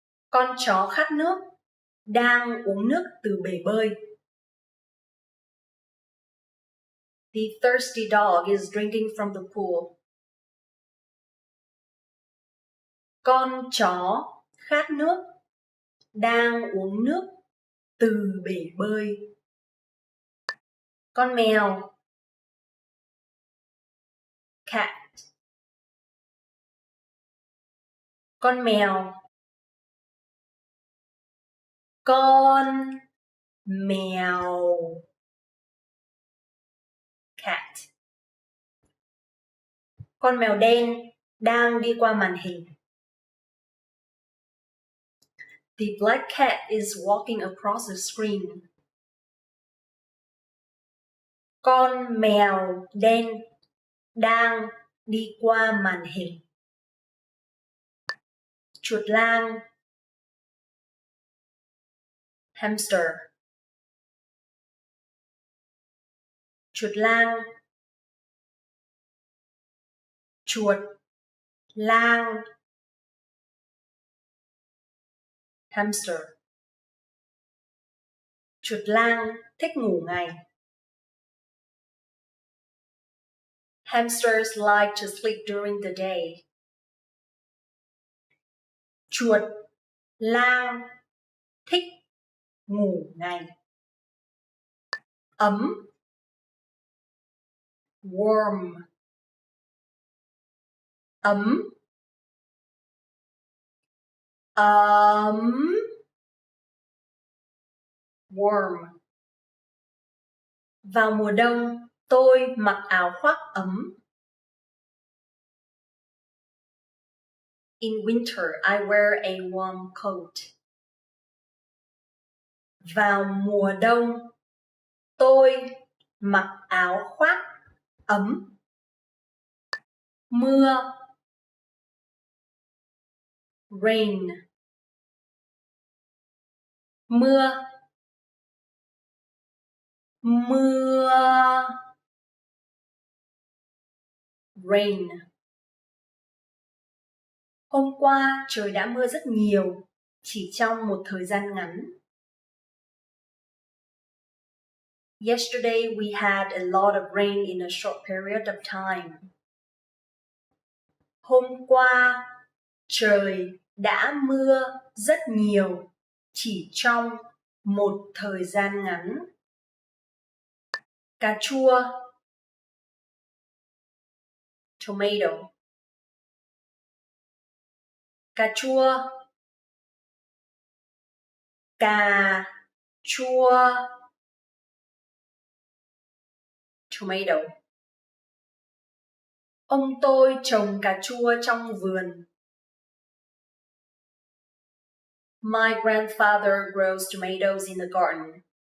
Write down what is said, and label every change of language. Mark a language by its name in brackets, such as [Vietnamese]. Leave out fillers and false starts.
[Vietnamese] Con chó khát nước, đang uống nước từ bể bơi. [English] The thirsty dog is drinking from the pool. [Vietnamese] Con chó khát nước, đang uống nước từ bể bơi. Con mèo. [English] Cat. [Vietnamese] Con mèo. Con mèo. [English] Cat. [Vietnamese] Con mèo đen đang đi qua màn hình. [English] The black cat is walking across the screen. [Vietnamese] Con mèo đen đang đi qua màn hình. Chuột lang. [English] Hamster. [Vietnamese] Chuột lang. Chuột lang. [English] Hamster. [Vietnamese] Chuột lang thích ngủ ngày. [English] Hamsters like to sleep during the day. [Vietnamese] Chuột lang thích ngủ ngày. Ấm. [English] Warm. [Vietnamese] Ấm. Ấm. [English] Warm. [Vietnamese] Vào mùa đông, tôi mặc áo khoác ấm. [English] In winter, I wear a warm coat. [Vietnamese] Vào mùa đông, tôi mặc áo khoác ấm. Mưa. [English] Rain. [Vietnamese] Mưa. Mưa. [English] Rain. [Vietnamese] Hôm qua trời đã mưa rất nhiều, chỉ trong một thời gian ngắn. [English] Yesterday we had a lot of rain in a short period of time. [Vietnamese] Hôm qua Trời đã mưa rất nhiều chỉ trong một thời gian ngắn. Cà chua, [English] tomato. [Vietnamese] Cà chua, cà chua, [English] tomato. [Vietnamese] Ông tôi trồng cà chua trong vườn. [English] My grandfather grows tomatoes in the garden.